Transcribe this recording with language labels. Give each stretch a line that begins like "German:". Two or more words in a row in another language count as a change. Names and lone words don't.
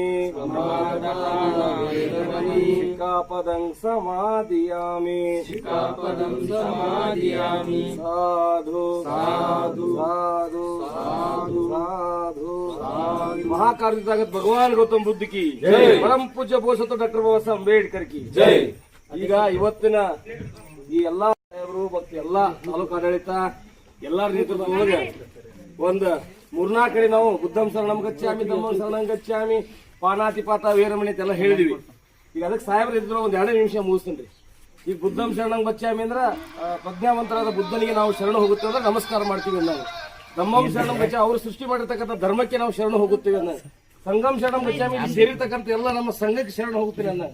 Pali: प्रमादाना वीरमणि सिक्कापदं समादियामि सिक्कापदं समादियामि साधु साधु साधु साधु साधु साधु
Hindi: महाकार्य ताकत भगवान गौतम बुद्ध की जय. परम पूज्य बोधिसत्व डॉक्टर बाबा साहेब अंबेडकर की ಜೈ.
Kannada: ಈಗ ಇವತ್ತಿನ ಈ ಎಲ್ಲಾ ಸಾಹೇಬರು ಮತ್ತು ಎಲ್ಲಾ ತಾಲೂಕು ಆಡಳಿತ ಎಲ್ಲಾರ ನೇತೃತ್ವದೊಳಗೆ ಒಂದು ಮೂರ್ನಾಲ್ಕು ಕಡೆ ನಾವು
Pali: ಬುದ್ಧಂ ಶರಣಂ ಗಚ್ಚಾಮಿ ಧಮ್ಮಂ ಶರಣಂ ಗಚ್ಚಾಮಿ ಪಾನಾತಿಪಾತ ವೀರಮಣಿ
Kannada: ಅಂತೆಲ್ಲ ಹೇಳಿದ್ವಿ. ಈಗ ಅದಕ್ಕೆ ಸಾಹೇಬ್ರ ಇದ್ರ ಒಂದ್ 2 ನಿಮಿಷ ಮುಗಿಸ್ತೀನಿ. ಈಗ
Pali: ಬುದ್ಧಂ ಶರಣಂ ಗಚ್ಚಾಮಿ
Kannada: ಅಂದ್ರ ಪ್ರಜ್ಞಾವಂತರಾದ ಬುದ್ಧನಿಗೆ ನಾವು ಶರಣ ಹೋಗುತ್ತೇವೆ ಅಂದ್ರೆ ನಮಸ್ಕಾರ ಮಾಡ್ತೀವಿ ನಾವು.
Pali: ಧಮ್ಮಂ ಶರಣಂ ಗಚ್ಚ
Kannada: ಅವರು ಸೃಷ್ಟಿ ಮಾಡಿರ್ತಕ್ಕಂಥ ಧರ್ಮಕ್ಕೆ ನಾವು ಶರಣ ಹೋಗುತ್ತೇವೆ ಅನ್ನ.
Pali: ಸಂಗಂ ಶರಣಂ ಗಚ್ಚಾಮಿ
Kannada: ಇಲ್ಲಿ ಸೇರಿರ್ತಕ್ಕಂಥ ಎಲ್ಲ ನಮ್ಮ ಸಂಘಕ್ಕೆ ಶರಣ ಹೋಗುತ್ತೀನಿ ಅನ್ನ.